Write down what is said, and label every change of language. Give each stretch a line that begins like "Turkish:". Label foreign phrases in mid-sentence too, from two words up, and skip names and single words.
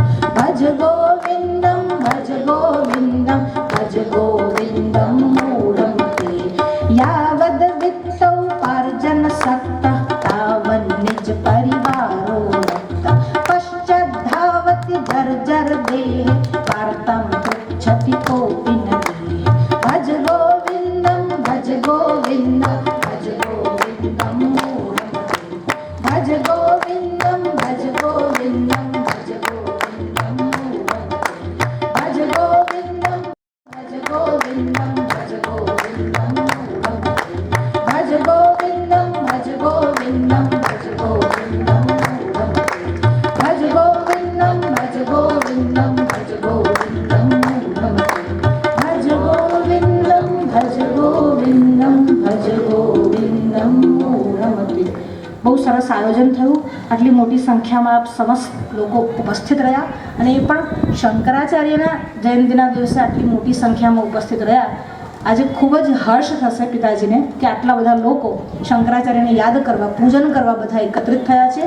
Sanskrit: ભજ ગોવિંદમ, ભજ ગોવિંદમ, ભજ ગોવિંદમ મૂઢમતે. યાવદ વિત્તૌ પાર્જન સક્તઃ તાવન્ નિજ પરિવારો રક્તઃ. પશ્ચાદ્ ધાવતિ જર્જર દેહ વાર્તં પૃચ્છતિ કોપી ન દેહ. ભજ ગોવિંદમ, ભજ ગોવિંદમ, ભજ ગોવિંદમ મૂઢમતે. ભજ ગોવિંદમ, ભજ ગોવિંદમ, ભજ ગોવિંદમ મૂઢમતે. ભજ ગોવિંદમ, ભજ ગોવિંદમ, ભજ ગોવિંદમ મૂઢમતે. ભજ ગોવિંદમ, ભજ ગોવિંદમ, ભજ ગોવિંદમ મૂઢમતે. ભજ ગોવિંદમ, ભજ ગોવિંદમ, ભજ ગોવિંદમ મૂઢમતે. ભજ ગોવિંદમ, ભજ ગોવિંદમ, ભજ ગોવિંદમ મૂઢમતે.
Gujarati: બહુ સરસ આયોજન થયું. આટલી મોટી સંખ્યામાં આપ સમસ્ત લોકો ઉપસ્થિત રહ્યા અને એ પણ શંકરાચાર્યના જયંતિના દિવસે આટલી મોટી સંખ્યામાં ઉપસ્થિત રહ્યા. આજે ખૂબ જ હર્ષ થશે પિતાજીને કે આટલા બધા લોકો શંકરાચાર્યને યાદ કરવા, પૂજન કરવા બધા એકત્રિત થયા છે.